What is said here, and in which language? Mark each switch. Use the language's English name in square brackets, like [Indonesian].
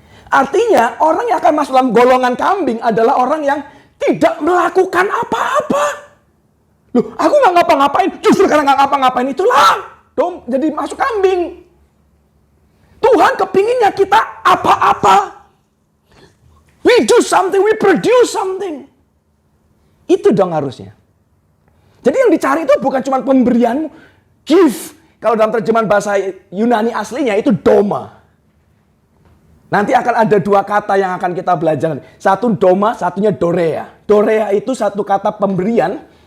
[Indonesian] Artinya orang yang akan masuk dalam golongan kambing adalah orang yang tidak melakukan apa-apa. Loh, aku nggak ngapa-ngapain. Justru karena nggak ngapa-ngapain itulah jadi masuk kambing. Tuhan kepinginnya kita apa-apa. [English] We do something, we produce something. [Indonesian] Itu dong harusnya. Jadi yang dicari itu bukan cuma pemberianmu. Give. Kalau dalam terjemahan bahasa Yunani aslinya itu doma. Nanti akan ada dua kata yang akan kita belajar. Satu doma, satunya dorea. Dorea itu satu kata pemberian.